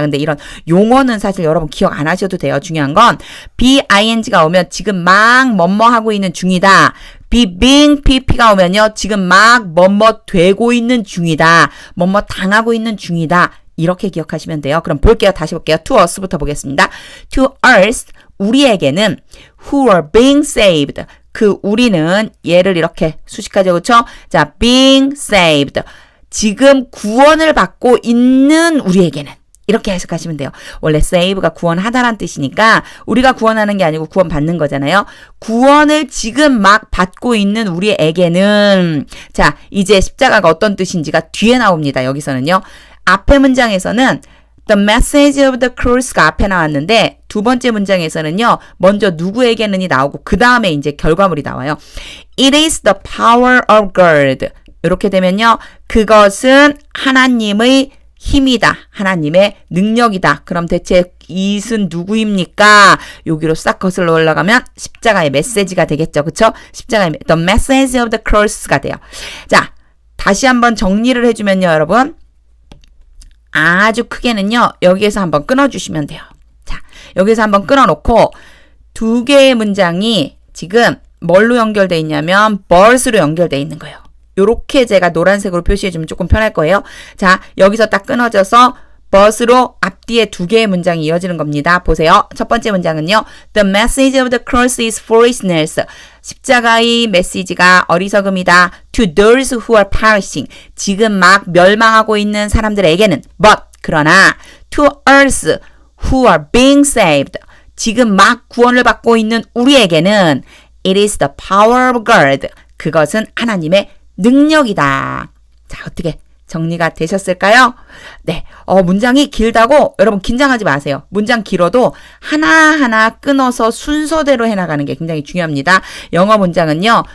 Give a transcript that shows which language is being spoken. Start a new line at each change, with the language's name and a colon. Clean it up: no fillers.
Korean: 근데 이런 용어는 사실 여러분 기억 안 하셔도 돼요. 중요한 건 BING가 오면 지금 막 뭐뭐 하고 있는 중이다. being pp가 오면요. 지금 막 뭐뭐 되고 있는 중이다. 뭐뭐 당하고 있는 중이다. 이렇게 기억하시면 돼요. 그럼 볼게요. 다시 볼게요.
English: to us
Korean: 부터 보겠습니다.
English: to us,
Korean: 우리에게는
English: who are being saved.
Korean: 그 우리는 얘를 이렇게 수식하죠. 그렇죠? 자,
English: being saved.
Korean: 지금 구원을 받고 있는 우리에게는 이렇게 해석하시면 돼요. 원래 save가 구원하다란 뜻이니까 우리가 구원하는 게 아니고 구원받는 거잖아요. 구원을 지금 막 받고 있는 우리에게는 자, 이제 십자가가 어떤 뜻인지가 뒤에 나옵니다. 여기서는요. 앞에 문장에서는
English: The message of the cross
Korean: 가 앞에 나왔는데 두 번째 문장에서는요. 먼저 누구에게는이 나오고 그 다음에 이제 결과물이 나와요.
English: It is the power of God. 이렇게 되면요.
Korean: 그것은 하나님의 힘이다. 하나님의 능력이다. 그럼 대체 이것은 누구입니까? 여기로 싹 거슬러 올라가면 십자가의 메시지가 되겠죠. 그쵸? 십자가의
English: The message of the cross
Korean: 가 돼요. 자, 다시 한번 정리를 해주면요. 여러분. 아주 크게는요. 여기에서 한번 끊어주시면 돼요. 자, 여기서 한번 끊어놓고 두 개의 문장이 지금 뭘로 연결되어 있냐면 birth로 연결되어 있는 거예요. 요렇게 제가 노란색으로 표시해주면 조금 편할 거예요. 자, 여기서 딱 끊어져서 birth로 앞뒤에 두 개의 문장이 이어지는 겁니다. 보세요. 첫 번째 문장은요.
English: The message of the cross is foolishness.
Korean: 십자가의 메시지가 어리석음이다.
English: To those who are perishing.
Korean: 지금 막 멸망하고 있는 사람들에게는
English: but 그러나 to us who are being saved.
Korean: 지금 막 구원을 받고 있는 우리에게는
English: it is the power of God.
Korean: 그것은 하나님의 능력이다. 자, 어떻게 정리가 되셨을까요? 네. 문장이 길다고 여러분 긴장하지 마세요. 문장 길어도 하나하나 끊어서 순서대로 해나가는 게 굉장히 중요합니다. 영어 문장은요.